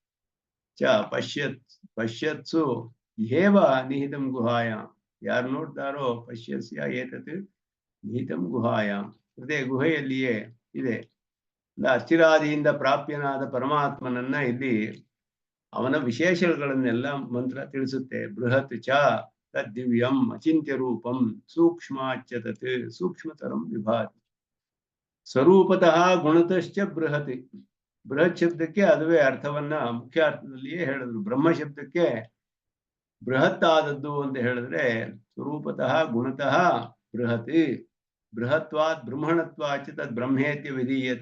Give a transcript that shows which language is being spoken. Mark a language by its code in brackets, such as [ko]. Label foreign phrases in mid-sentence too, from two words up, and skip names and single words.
[sa] ಚ ಪಶ್ಯತ್ಸು ಹೇವ ನಿಹಿತಂ ಗುಹಾಯಾಂ, [kn] ಯಾರು ನೋಡ್ತಾರೋ [sa] ಪಶ್ಯಸ್ಯ ಏತತ್ ನಿಹಿತಂ ಗುಹಾಯಾಂ, [kn] ಅದೇ ಗುಹೆಯಲ್ಲಿಯೇ ಇದೆ. ಅಸ್ಥಿರಾದಿಯಿಂದ ಪ್ರಾಪ್ಯನಾದ ಪರಮಾತ್ಮನನ್ನ ಇಲ್ಲಿ ಅವನ ವಿಶೇಷಗಳನ್ನೆಲ್ಲ ಮಂತ್ರ ತಿಳಿಸುತ್ತೆ. [sa] ಬೃಹತ್ ಚ ತದ್ದಿವ್ಯಂ ಅಚಿಂತ್ಯ ರೂಪಂ ಸೂಕ್ಷ್ಮಾಚ್ಚ ತತ್ ಸೂಕ್ಷ್ಮತರಂ ವಿಭಾತಿ. ಸ್ವರೂಪತಃ ಗುಣತಶ್ಚ ಬೃಹತ್. [kn] ಬೃಹತ್ ಶಬ್ದಕ್ಕೆ ಅದುವೇ ಅರ್ಥವನ್ನ ಮುಖ್ಯ ಅರ್ಥದಲ್ಲಿಯೇ ಹೇಳಿದ್ರು. ಬ್ರಹ್ಮ ಶಬ್ದಕ್ಕೆ ಬೃಹತ್ ಆದದ್ದು ಅಂತ ಹೇಳಿದ್ರೆ [sa] ಸ್ವರೂಪತಃ ಗುಣತಃ ಬೃಹತ್. ಬೃಹತ್ವಾತ್ ಬ್ರಹ್ಮಣತ್ವಾಚ ತದ್ ಬ್ರಹ್ಮೇತ್ಯ ವಿಧೀಯತೆ.